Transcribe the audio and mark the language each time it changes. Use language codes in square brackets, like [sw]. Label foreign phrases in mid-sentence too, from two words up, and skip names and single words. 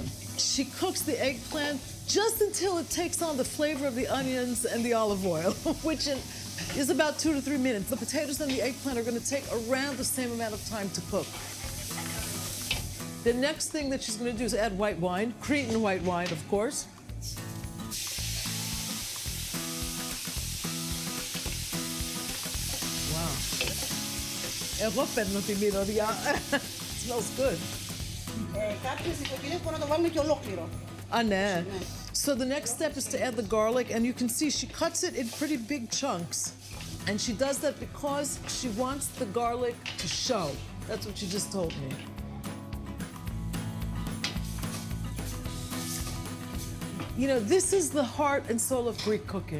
[en] She cooks the eggplant just until it takes on the flavor of the onions and the olive oil, which is about 2 to 3 minutes. The potatoes and the eggplant are going to take around the same amount of time to cook. The next thing that she's going to do is add white wine, Cretan white wine, of course. Wow. [el] Εγώ παίρνω τη μυρωδιά. [en] Smells good. [el] Κάποιες οικογένειες μπορούν να το βάλουν και ολόκληρο. Ah, ναι. [en] So the next step is to add the garlic, and you can see she cuts it in pretty big chunks. And she does that because she wants the garlic to show. That's what she just told me. You know, this is the heart and soul of Greek cooking.